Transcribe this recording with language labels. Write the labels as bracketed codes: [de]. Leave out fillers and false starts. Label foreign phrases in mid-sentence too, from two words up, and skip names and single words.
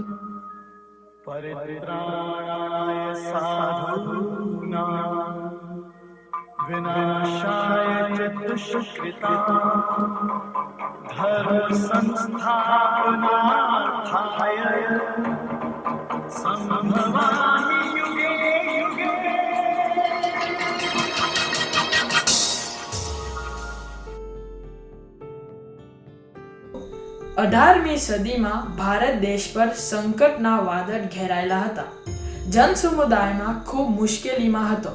[sa] परित्राणाय साधूनां विनाशाय च दुष्कृतां धर्म संस्थापनार्थाय संभवामि युगे युगे. [gu] 18મી સદીમાં ભારત દેશ પર સંકટના વાદળ ઘેરાયેલા હતા. જનસમુદાયમાં ખૂબ મુશ્કેલીમાં હતો.